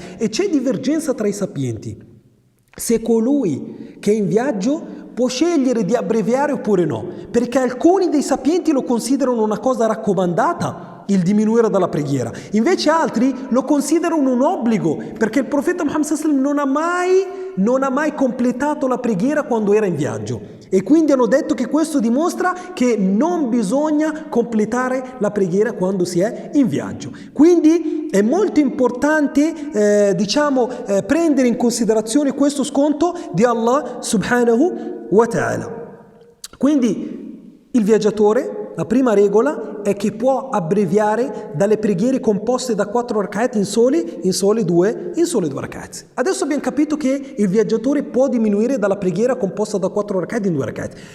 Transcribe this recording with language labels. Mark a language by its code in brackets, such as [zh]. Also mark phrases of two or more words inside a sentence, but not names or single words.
[it] E c'è divergenza tra i sapienti se colui che è in viaggio può scegliere di abbreviare oppure no, perché alcuni dei sapienti lo considerano una cosa raccomandata, il diminuire dalla preghiera, invece altri lo considerano un obbligo, perché il profeta Muhammad [ar] صلى الله عليه وسلم [it] non ha mai completato la preghiera quando era in viaggio, e quindi hanno detto che questo dimostra che non bisogna completare la preghiera quando si è in viaggio. Quindi è molto importante prendere in considerazione questo sconto di Allah [ar] سبحانه وتعالى. [it] Quindi il viaggiatore, la prima regola è che può abbreviare dalle preghiere composte da 4 rak'at in sole 2 rak'at. Adesso abbiamo capito che il viaggiatore può diminuire dalla preghiera composta da 4 rak'at in 2 rak'at.